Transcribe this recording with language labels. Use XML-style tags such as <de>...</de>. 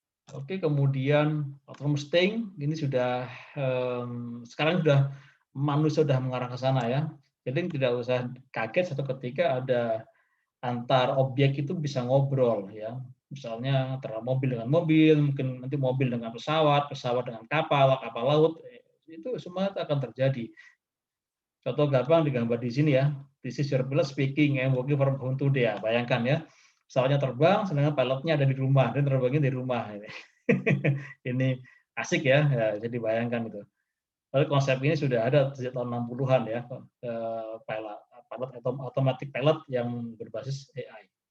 <id>Oke, kemudian autonomous staying ini sudah sekarang sudah manusia sudah mengarah ke sana ya. Jadi tidak usah kaget satu ketika ada antar objek itu bisa ngobrol ya. Misalnya antara mobil dengan mobil, mungkin nanti mobil dengan pesawat, pesawat dengan kapal, kapal laut, itu semua akan terjadi. Contoh gampang digambar di sini ya.</id> <en>This is your pilot speaking and working from home today ya.</en> <id>Bayangkan ya, pesawatnya terbang, sedangkan pilotnya ada di rumah dan terbangnya di rumah. Ini asik ya, jadi bayangkan itu. Lalu konsep ini sudah ada sejak tahun 60-an ya, pilot automatic pilot yang berbasis AI.</id>